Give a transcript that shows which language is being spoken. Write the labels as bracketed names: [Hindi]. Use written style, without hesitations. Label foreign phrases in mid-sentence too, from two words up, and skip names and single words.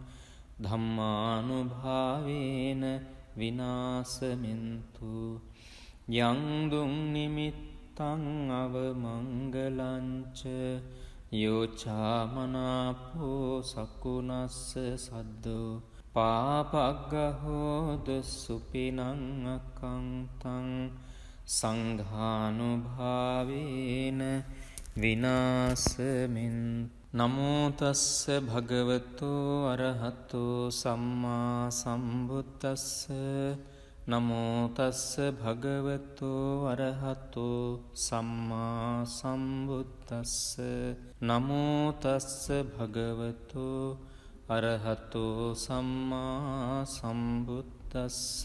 [Pali] ධම්මානුභාවේන විනාසමින්තු යං දුං නිමිත්තං අවමංගලංච යෝචාමනාපෝ සකුණස්ස සද්දෝ පාපග්ගහෝද සුපිනං අකංතං සංඝානුභාවේන විනාසමින් නමෝ තස්ස භගවතෝ අරහතෝ සම්මා සම්බුද්දස්ස නමෝ තස්ස භගවතෝ අරහතෝ සම්මා සම්බුද්දස්ස නමෝ තස්ස භගවතෝ අරහතෝ සම්මා සම්බුද්දස්ස